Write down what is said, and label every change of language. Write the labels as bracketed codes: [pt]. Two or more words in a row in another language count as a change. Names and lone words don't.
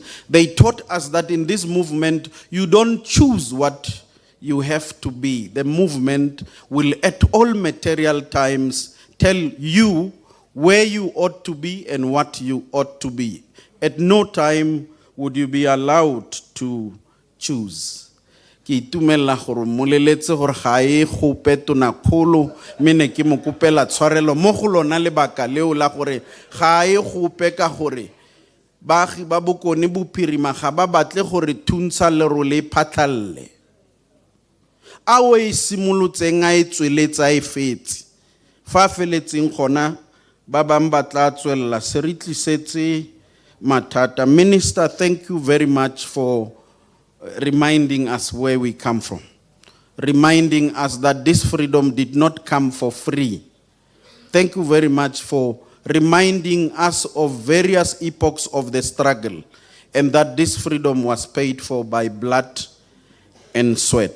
[en] They taught us that in this movement, you don't choose what you have to be. The movement will at all material times tell you where you ought to be and what you ought to be. At no time would you be allowed to choose. [tn] Ki itumela gore moleletse gore ga e gope tona kgolo mene ke mo kopela tshwarelo mo go lona lebaka leo la gore ga e gope ka gore baagi ba bokone bophirima ga ba batle gore thuntsha lero le phatlalle a o e simolotseng a e tsweletsa e fetse fa feletseng gona ba bang ba tla tswella se re tlisetse mathata. [en] Minister, thank you very much for reminding us where we come from, reminding us that this freedom did not come for free. Thank you very much for reminding us of various epochs of the struggle, and that this freedom was paid for by blood and sweat.